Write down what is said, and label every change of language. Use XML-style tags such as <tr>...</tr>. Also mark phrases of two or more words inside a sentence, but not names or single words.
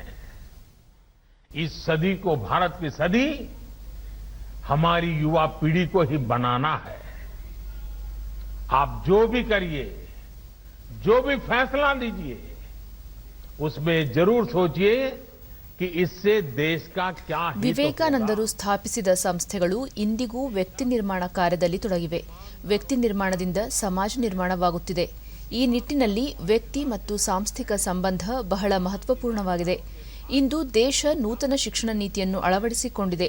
<hi>इस सदी को, भारत की सदी, हमारी युवा पीढ़ी को ही बनाना है. आप जो भी करिए, जो भी फैसला लीजिए, उसमें जरूर सोचिए कि इससे देश का क्या हित होगा.</hi> <kn>ವಿವೇಕಾನಂದರು ಸ್ಥಾಪಿಸಿದ ಸಂಸ್ಥೆಗಳು ಇಂದಿಗೂ ವ್ಯಕ್ತಿ ನಿರ್ಮಾಣ ಕಾರ್ಯದಲ್ಲಿ ತೊಡಗಿವೆ. ವ್ಯಕ್ತಿ ನಿರ್ಮಾಣದಿಂದ ಸಮಾಜ ನಿರ್ಮಾಣವಾಗುತ್ತಿದೆ. ಈ ನಿಟ್ಟಿನಲ್ಲಿ ವ್ಯಕ್ತಿ ಮತ್ತು ಸಾಂಸ್ಥಿಕ ಸಂಬಂಧ ಬಹಳ ಮಹತ್ವಪೂರ್ಣವಾಗಿದೆ. ಇಂದು ದೇಶ ನೂತನ ಶಿಕ್ಷಣ ನೀತಿಯನ್ನು ಅಳವಡಿಸಿಕೊಂಡಿದೆ.</kn>